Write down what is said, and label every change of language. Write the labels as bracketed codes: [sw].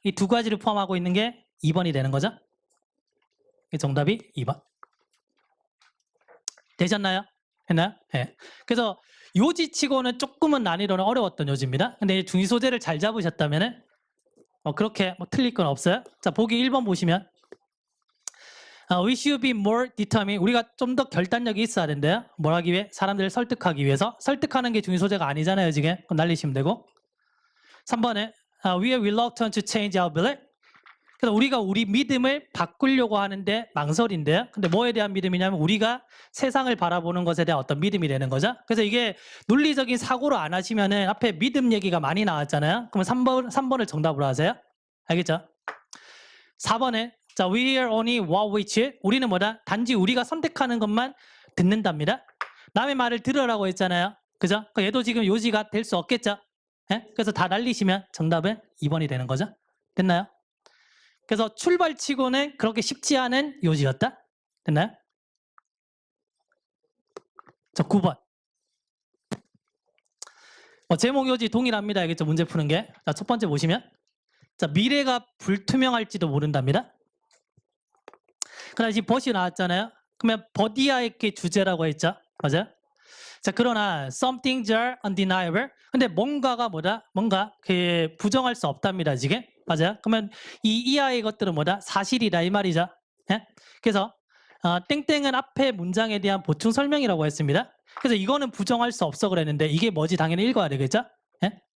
[ko] 이 두 가지를 포함하고 있는 게 2번이 되는 거죠. 정답이 2번. 되셨나요? 했나요? 네. 그래서 요지치고는 조금은 난이도는 어려웠던 요지입니다. 근데 중심 소재를 잘 잡으셨다면은 그렇게 틀릴 건 없어요. 자, 보기 1번 보시면 [en] we should be more determined. [ko] 우리가 좀 더 결단력이 있어야 된대요. 뭘 하기 위해? 사람들을 설득하기 위해서. 설득하는 게 중심 소재가 아니잖아요. 지금. 그럼 날리시면 되고. 3번에 [en] we are reluctant to change our belief. [ko] 그래서 우리가 우리 믿음을 바꾸려고 하는데 망설인데요. 근데 뭐에 대한 믿음이냐면 우리가 세상을 바라보는 것에 대한 어떤 믿음이 되는 거죠. 그래서 이게 논리적인 사고로 안 하시면은 앞에 믿음 얘기가 많이 나왔잖아요. 그러면 3번을 정답으로 하세요. 알겠죠? 4번에 자, [en] we hear only what we choose. [ko] 우리는 뭐다? 단지 우리가 선택하는 것만 듣는답니다. 남의 말을 들으라고 했잖아요. 그죠? 얘도 지금 요지가 될 수 없겠죠? 예? 그래서 다 날리시면 정답은 2번이 되는 거죠. 됐나요? 그래서 출발치고는 그렇게 쉽지 않은 요지였다. 됐나요? 자, 9번. 제목 요지 동일합니다. 알겠죠? 문제 푸는 게. 자, 첫 번째 보시면 자, 미래가 불투명할지도 모른답니다. 그다음에 지금 벗이 나왔잖아요. 그러면 버디아에게 주제라고 했죠. 맞아요? 자, 그러나 [en] some things are undeniable. [ko] 근데 뭔가가 뭐다? 뭔가 그 부정할 수 없답니다. 지금. 맞아요? 그러면 이 이하의 것들은 뭐다? 사실이다 이 말이죠. 예? 그래서 땡땡은 앞에 문장에 대한 보충 설명이라고 했습니다. 그래서 이거는 부정할 수 없어 그랬는데 이게 뭐지? 당연히 읽어야 되겠죠? 예?